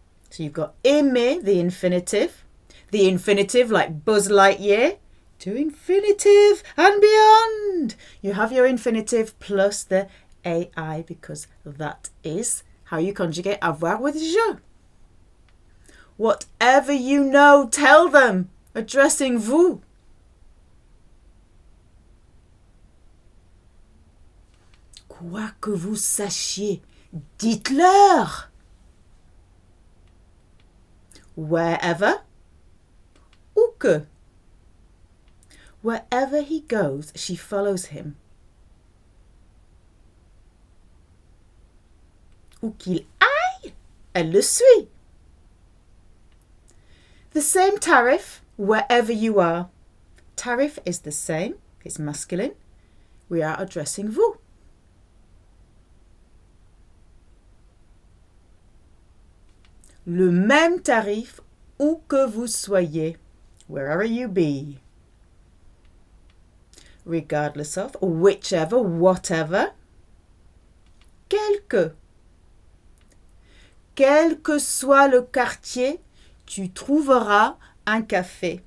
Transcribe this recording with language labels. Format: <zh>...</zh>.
<en>So you've got aimer, the infinitive like Buzz Lightyear, to infinitive and beyond. You have your infinitive plus the ai because that is how you conjugate avoir with je. Whatever you know, tell them, addressing vous.</en> <fr>Quoi que vous sachiez, dites-leur.</fr> <en>Wherever, ou que. Wherever he goes, she follows him.</en> <fr>Où qu'il aille, elle le suit.</fr> <en>The same tariff wherever you are. Tariff is the same, it's masculine. We are addressing vous.</en> <fr>Le même tarif où que vous soyez,</fr> <en>wherever you be. Regardless of, whichever, whatever.</en> <fr>Quelque. Quel que soit le quartier, tu trouveras un café.</fr>